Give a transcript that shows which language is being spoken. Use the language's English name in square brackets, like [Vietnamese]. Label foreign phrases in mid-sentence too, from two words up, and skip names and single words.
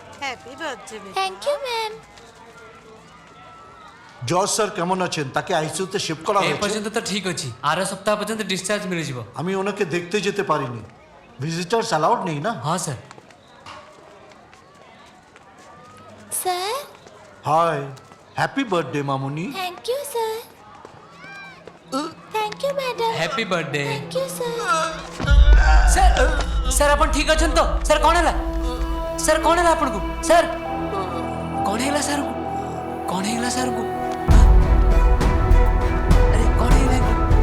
[English] happy birthday thank you ma'am. [Bangla] জজ স্যার কেমন আছেন? তাকে আইসিইউতে শিফট করা ଏ হয়েছে। [Odia] ପର୍ଯ୍ୟନ୍ତ ତ ଠିକ ଅଛି ଆର ସପ୍ତାହ ପର୍ଯ୍ୟନ୍ତ ଡିସଚାର୍ଜ ମିଳିଯିବ। [Bangla] আমি ওনাকে দেখতে যেতে পারিনি, [English] visitors allowed [Bangla] নেই না? ହଁ স্যার। স্যার [English] hi, happy birthday মামুনি। thank you sir. thank you madam. happy birthday. thank you sir. [Odia] ସାର୍ ସାର୍ ଆପଣ ଠିକ ଅଛନ୍ତି ତ? ସାର୍ କ'ଣ ହେଲା? ସାର୍ କ'ଣ ହେଲା ଆପଣଙ୍କୁ? ସାର୍ କ'ଣ ହେଇଗଲା ସାର୍ଙ୍କୁ? କ'ଣ ହେଇଗଲା ସାର୍ଙ୍କୁ? ଆରେ କ'ଣ ହେଇଗଲା କି?